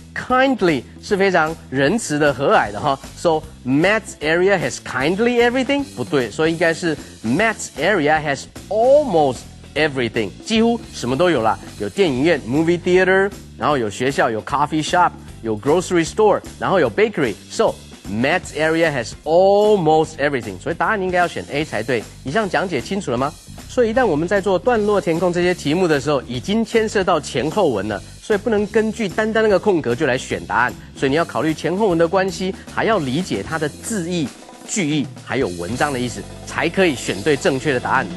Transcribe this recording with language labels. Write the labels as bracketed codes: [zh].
[zh] Kindly 是非常仁慈的、和蔼的哈 ， [en] So Matt's area has kindly everything [zh] 不对，所以应该是 [en] Matt's area has almost。 [zh] Everything 几乎什么都有啦，有电影院 movie theater， 然后有学校，有 coffee shop， 有 grocery store， 然后有 bakery。 [en] So Matt's area has almost everything， [zh] 所以答案应该要选 A 才对。以上讲解清楚了吗？所以一旦我们在做段落填空这些题目的时候，已经牵涉到前后文了，所以不能根据单单那个空格就来选答案，所以你要考虑前后文的关系，还要理解它的字义。句意还有文章的意思，才可以选对正确的答案。